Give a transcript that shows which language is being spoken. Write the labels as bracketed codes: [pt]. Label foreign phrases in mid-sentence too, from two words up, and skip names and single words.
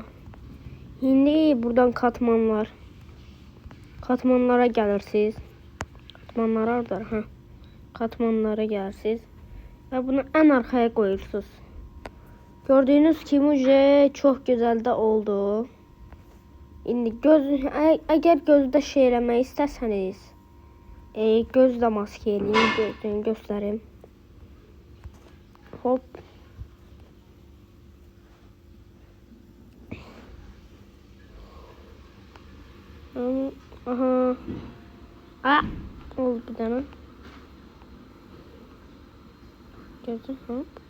[tr] Şimdi buradan katmanlar. Katmanlara gelirsiniz. Katmanlar orada. Ha. Katmanlara gelirsiniz. Ve bunu en arkaya koyursunuz. Gördüğünüz gibi çok güzel de oldu. Şimdi eğer gözde [az] şey eləmək istəsəniz, gözlə maske eləyin, göstərim. Hop. Aha. [tr] Aa, oldu bir tane. Gözü, hop.